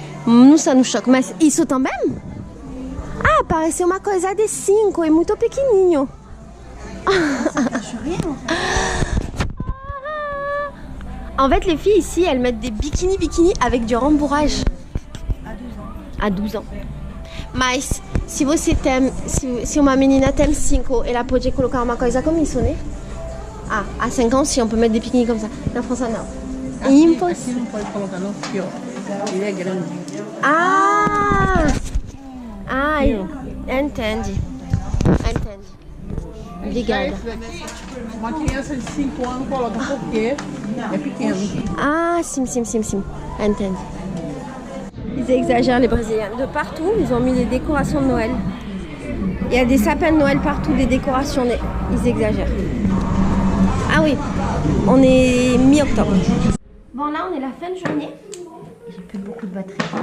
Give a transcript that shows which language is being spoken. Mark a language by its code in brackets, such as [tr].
[fr] Nous, ça nous choque. [pt] Mais isso também? Ah, parece uma coisa de 5. É muito pequenininho. [fr] En fait, les filles ici, elles mettent des bikini avec du rembourrage. À 12 ans. [pt] Mas, se você tem, se uma menina tem 5, ela pode colocar uma coisa como isso, né? [fr] Ah, à 5 ans, si on peut mettre des bikinis comme ça. [pt] Na França, não. aqui não pode colocar não, porque ó, ele é grande. Ah! Ah, entendi. Entendi. Obrigada. Uma criança de 5 anos coloca porque é pequeno. Ah, sim. Entendi. [fr] Ils exagèrent, les Brésiliens. De partout, ils ont mis des décorations de Noël. Il y a des sapins de Noël partout, des décorations. Ils exagèrent. Ah oui, on est mi-octobre. Bon, là, on est la fin de journée. J'ai plus beaucoup de batterie.